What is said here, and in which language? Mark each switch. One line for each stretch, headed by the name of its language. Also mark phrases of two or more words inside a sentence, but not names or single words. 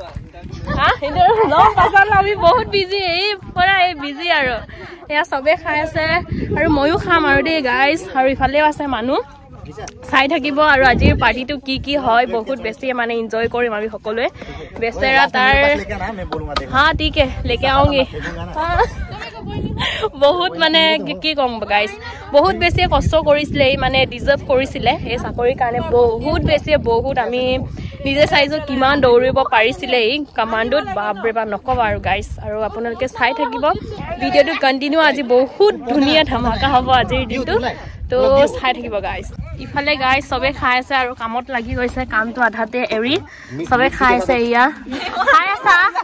Assamese: আমি বহুত বিজি এই বিজি আৰু এয়া চবে খাই আছে আৰু ময়ো খাম আৰু দেই গাইজ আৰু ইফালেও আছে মানুহ চাই থাকিব আৰু আজিৰ পাৰ্টিটো কি হয় বহুত বেছি মানে এনজয় কৰিম আমি সকলোৱে বেচেৰা তাৰ হা
Hindi: ठीक है लेके आऊंगी
Assamese: বহুত মানে কি কম গাইজ বহুত বেছি কষ্ট কৰিছিলে মানে ডিজাৰ্ভ কৰিছিলে এই চাকৰিৰ কাৰণে বহুত আমি নিজে চাইছো কিমান দৌৰিব পাৰিছিলে এই কমান্ডোত বাপৰে বাপ নকবা আৰু গাইজ আৰু আপোনালোকে চাই থাকিব ভিডিঅ'টো কন্টিনিউ আজি বহুত ধুনীয়া ধামাকা হ'ব আজিৰ দিনটো তো চাই থাকিব গাইজ ইফালে গাইজ চবে খাই আছে আৰু কামত লাগি গৈছে কামটো আধাতে এৰি চবে খাই আছে ইয়া খাই আছা